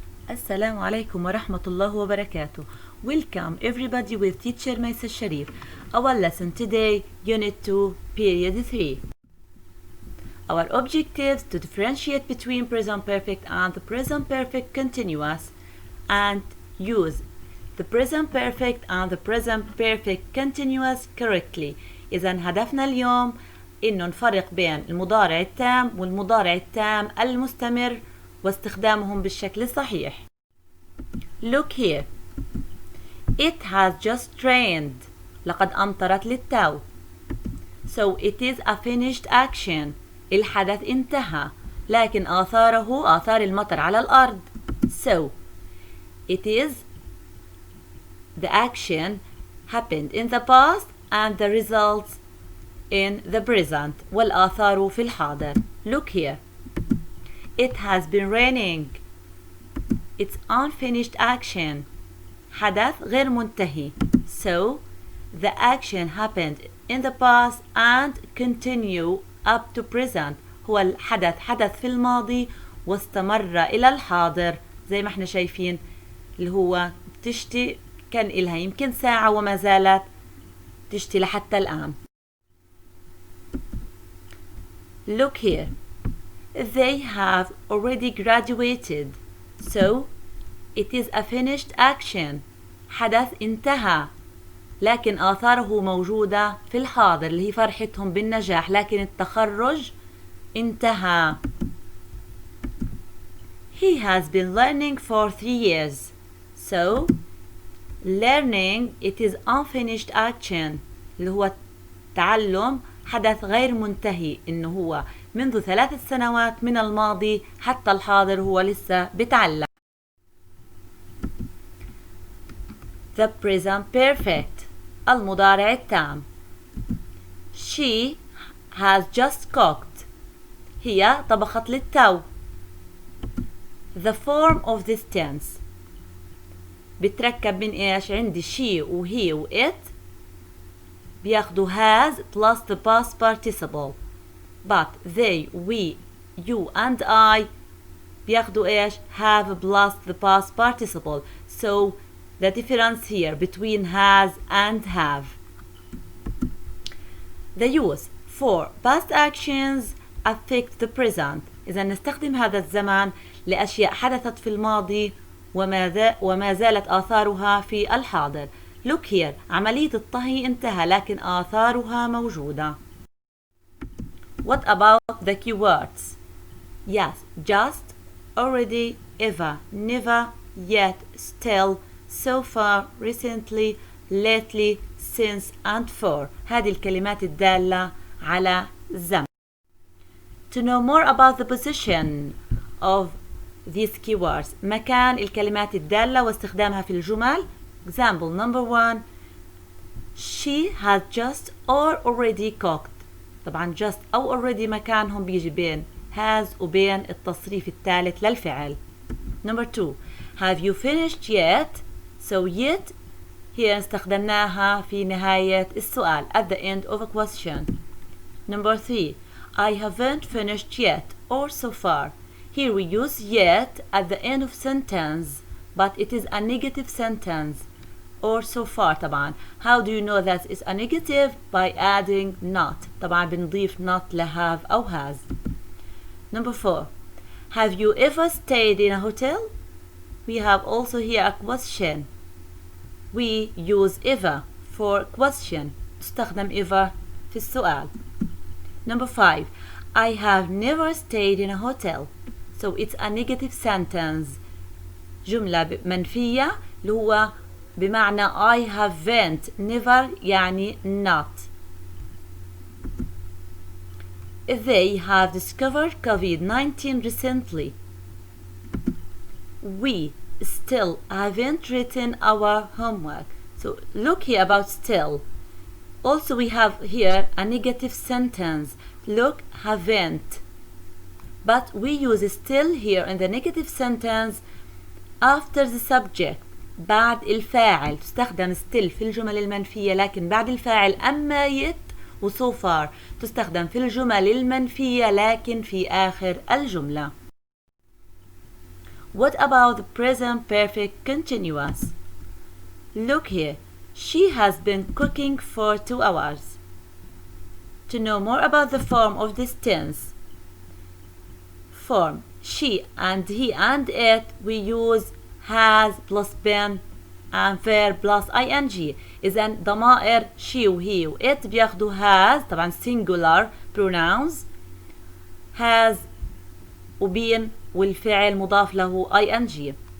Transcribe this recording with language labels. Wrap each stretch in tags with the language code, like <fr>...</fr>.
<ar>السلام عليكم ورحمة الله وبركاته.</ar> <en>Welcome everybody with teacher Maisa Sharif. Our lesson today, Unit 2, Period 3. Our objectives to differentiate between present perfect and the present perfect continuous and use the present perfect and the present perfect continuous correctly.</en> <ar>إذا هدفنا اليوم إنه نفرق بين المضارع التام والمضارع التام المستمر واستخدامهم بالشكل الصحيح.</ar> <en>Look here. It has just rained.</en> <ar>لقد أمطرت للتو.</ar> <en>So it is a finished action.</en> <ar>الحدث انتهى. لكن آثار المطر على الأرض.</ar> <en>So it is the action happened in the past and the results in the present.</en> <ar>والآثار في الحاضر.</ar> <en>Look here. It has been raining. It's unfinished action.</en> <ar>حدث غير منتهي.</ar> <en>So the action happened in the past and continue up to present.</en> <ar>هو الحدث حدث في الماضي واستمر إلى الحاضر زي ما احنا شايفين اللي هو تشتي كان إلها يمكن ساعة وما زالت تشتي لحتى الآن.</ar> <en>Look here. They have already graduated. So it is a finished action.</en> <ar>حدث انتهى لكن آثاره موجودة في الحاضر اللي هي فرحتهم بالنجاح لكن التخرج انتهى.</ar> <en>He has been learning for 3 years. So learning it is unfinished action</en> <ar>اللي هو تعلم حدث غير منتهي إنه هو منذ 3 سنوات من الماضي حتى الحاضر هو لسه بتعلم.</ar> <en>The present perfect</en> <ar>المضارع التام.</ar> <en>She has just cooked.</en> <ar>هي طبخت للتو.</ar> <en>The form of this tense</en> <ar>بتركب من ايش؟ عندي</ar> <en>she</en> <ar>وهي و</ar> <en>it</en> <ar>بياخدوا</ar> <en>has plus the past participle. But they, we, you and I</en> <ar>بياخدوا ايش؟</ar> <en>have plus the past participle. So the difference here between has and have. The use for past actions affect the present.</en> <ar>إذا نستخدم هذا الزمان لأشياء حدثت في الماضي وما زالت آثارها في الحاضر.</ar> <en>Look here.</en> <ar>عملية الطهي انتهى لكن آثارها موجودة.</ar> <en>What about the keywords? Yes, just, already, ever, never, yet, still, so far, recently, lately, since and for.</en> <ar>هذه الكلمات الدالة على الزمن.</ar> <en>To know more about the position of these keywords.</en> <ar>مكان الكلمات الدالة واستخدامها في الجمل.</ar> <en>Example number 1. She has just or already cooked.</en> <ar>طبعا just أو already مكانهم بيجي بين has وبين التصريف الثالث للفعل.</ar> <en>Number 2. Have you finished yet? So yet</en> <ar>هي استخدمناها في نهاية السؤال</ar> <en>at the end of a question. Number 3. I haven't finished yet or so far. Here we use yet at the end of sentence but it is a negative sentence or so far طبعا. How do you know that it's a negative? By adding not.</en> <ar>طبعا بنضيف not لهاف أو has.</ar> <en>Number 4. Have you ever stayed in a hotel? We have also here a question. We use ever for question.</en> <ar>تستخدم ever في السؤال.</ar> <en>Number 5. I have never stayed in a hotel. So it's a negative sentence.</en> <ar>جملة منفية اللي هو بمعنى</ar> <en>I haven't.</en> <ar>Never يعني not.</ar> <en>They have discovered COVID-19 recently. We still haven't written our homework. So look here about still. Also we have here a negative sentence. Look, haven't. But we use still here in the negative sentence after the subject.</en> <ar>بعد الفاعل. تستخدم still في الجمل المنفية لكن بعد الفاعل. أما yet و so far تستخدم في الجمل المنفية لكن في آخر الجملة.</ar> <en>What about the present perfect continuous? Look here. She has been cooking for 2 hours. To know more about the form of this tense, form she and he and it, we use has plus been and verb plus ing.</en> <ar>إذا ضمائر she وهي و it بياخدوا has، طبعا</ar> <en>singular pronouns،</en> <ar>has وبين والفعل مضاف له ing.</ar>